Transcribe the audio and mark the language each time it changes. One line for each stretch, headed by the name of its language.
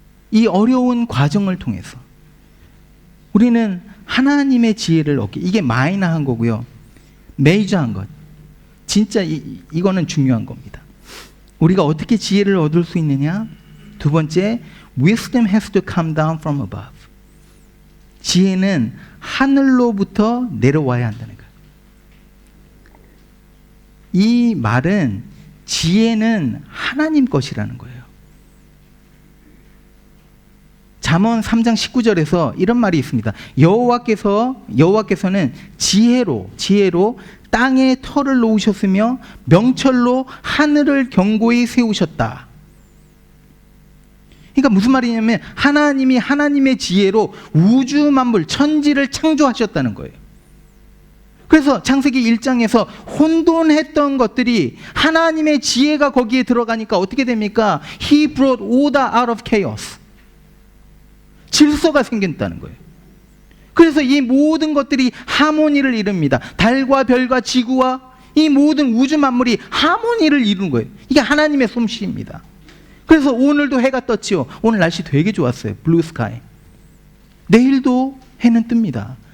Korean: 이 어려운 과정을 통해서 우리는 하나님의 지혜를 얻게, 이게 마이너한 거고요, 메이저한 것, 진짜 이거는 중요한 겁니다. 우리가 어떻게 지혜를 얻을 수 있느냐?
English: 두 번째, wisdom has to come down from above.
Korean: 지혜는 하늘로부터 내려와야 한다는 거예요. 이 말은 지혜는 하나님 것이라는 거예요. 잠언 3장 19절에서 이런 말이 있습니다. 여호와께서는 지혜로 땅에 터를 놓으셨으며 명철로 하늘을 견고히 세우셨다. 그러니까 무슨 말이냐면 하나님이 하나님의 지혜로 우주 만물 천지를 창조하셨다는 거예요. 그래서 창세기 1장에서 혼돈했던 것들이 하나님의 지혜가 거기에 들어가니까 어떻게 됩니까?
English: He brought order out of chaos.
Korean: 질서가 생겼다는 거예요. 그래서 이 모든 것들이 하모니를 이룹니다. 달과 별과 지구와 이 모든 우주 만물이 하모니를 이루는 거예요. 이게 하나님의 솜씨입니다. 그래서 오늘도 해가 떴지요. 오늘 날씨 되게 좋았어요. 블루 스카이. 내일도 해는 뜹니다.